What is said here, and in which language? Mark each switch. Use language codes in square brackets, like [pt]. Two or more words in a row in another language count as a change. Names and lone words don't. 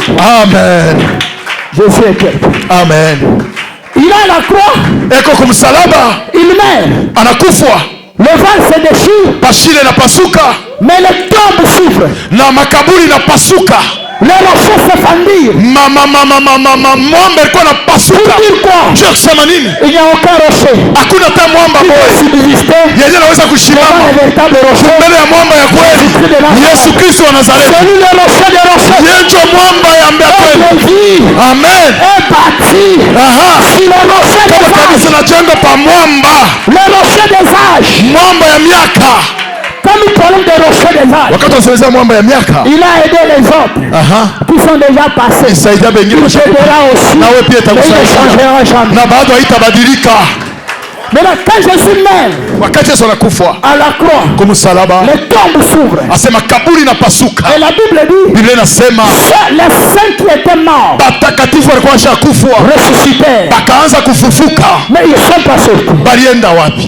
[fr] Amen. Jésus est terrible. Amen. Il est à la croix. Il meurt. Le val se déchire. Mais les tombes s'ouvrent. Les rochers se fendirent. [sw] Mwamba alikuwa anapasuka. [fr] Dire quoi? Il n'y a aucun rocher. [sw] Hakuna hata mwamba yenye anaweza kusimama mbele ya mwamba ya kweli. Yesu Kristo wa Nazareti. Yeye ndio mwamba ya kweli. Amen. Kama kanisa linajenga pa mwamba. Mwamba ya miaka. Wakati tunasema mwamba ya miaka, [fr] il a aidé les autres qui sont déjà passés. Il t'aidera aussi. Et il ne changera jamais. [sw] Na bado haitabadilika. [fr] Maintenant, quand Jésus meurt à la croix, les tombes s'ouvrent. Et la Bible dit, les saints qui étaient morts ressuscitèrent. Mais ils ne sont pas sortis.